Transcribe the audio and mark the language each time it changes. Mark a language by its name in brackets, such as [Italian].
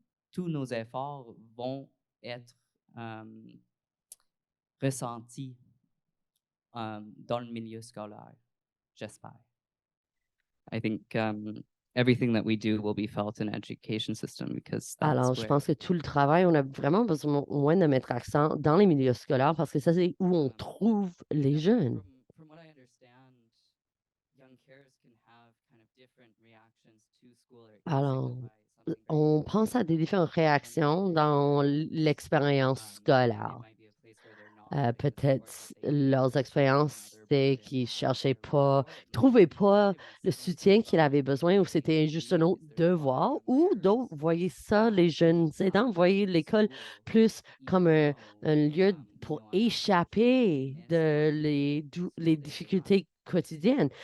[French] Tous nos efforts vont être ressentis dans le milieu scolaire, j'espère. [English] I think everything that we do will be felt in education system because that's [French] Alors, je pense que tout le travail, on a vraiment besoin de mettre accent dans les milieux scolaires parce que ça, c'est où on trouve les jeunes. [English] From what I understand, young carers can have kind of different reactions to school. [French] Alors, on pense à des différentes réactions dans l'expérience scolaire. Peut-être leurs expériences, c'est qu'ils ne cherchaient pas, ne trouvaient pas le soutien qu'ils avaient besoin ou c'était juste un autre devoir ou d'autres voyaient ça, les jeunes aidants, voyaient l'école plus comme un lieu pour échapper de les difficultés quotidiennes.